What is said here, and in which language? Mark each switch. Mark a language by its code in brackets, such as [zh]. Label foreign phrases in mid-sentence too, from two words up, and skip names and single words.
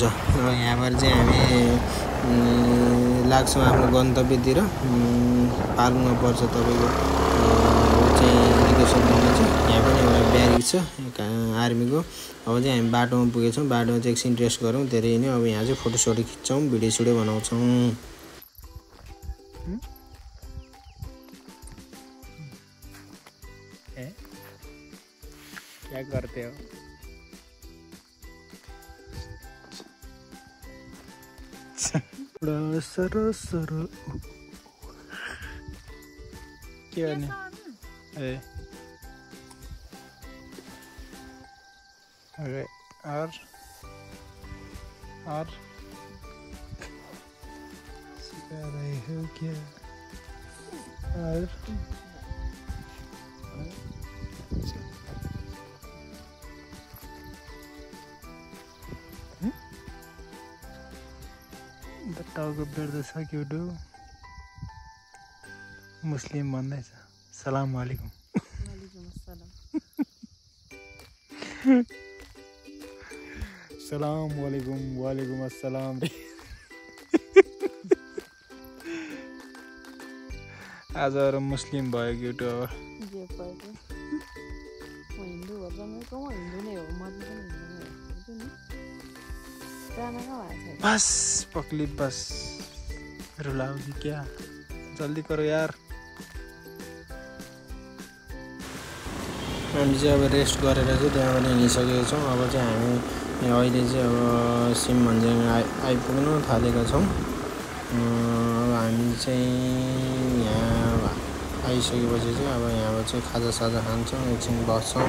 [ne] अब यहाँबाट चाहिँ हामी लाग्छौँ आफ्नो गन्तव्यतिर। पाल्नु पर्छ तपाईँको चाहिँ रिकेश्वर मन्दिर चाहिँ। यहाँ पनि एउटा ब्यारिक छ आर्मीको। अब चाहिँ हामी बाटोमा पुगेछौँ। बाटोमा चाहिँ एकछिन रेस्ट गरौँ धेरै नै। अब यहाँ चाहिँ फोटोसोटो खिच्छौँ, भिडियो सिडियो बनाउँछौँ। [hi] क्या करते हो? सर क्या नहीं अरे और सिखा रहे हो क्या? [ne] और टाउको बेर्दैछ क्युटो। मुस्लिम भन्दैछ [ar] سلام عليكم. سلام عليكم عليكم السلام. [ne] आज अरू मुस्लिम भयो क्युटो। [hi] बस पकली बस रुलाओगी क्या? जल्दी करो यार। [ne] हामी चाहिँ अब रेस्ट गरेर चाहिँ त्यहाँबाट हिँडिसकेका छौँ। अब चाहिँ हामी अहिले चाहिँ अब सिम भन्ज्याङ आइपुग्न थालेका छौँ। अब हामी चाहिँ यहाँ आइसकेपछि चाहिँ अब यहाँबाट चाहिँ खाजासाजा खान्छौँ, एकछिन बस्छौँ।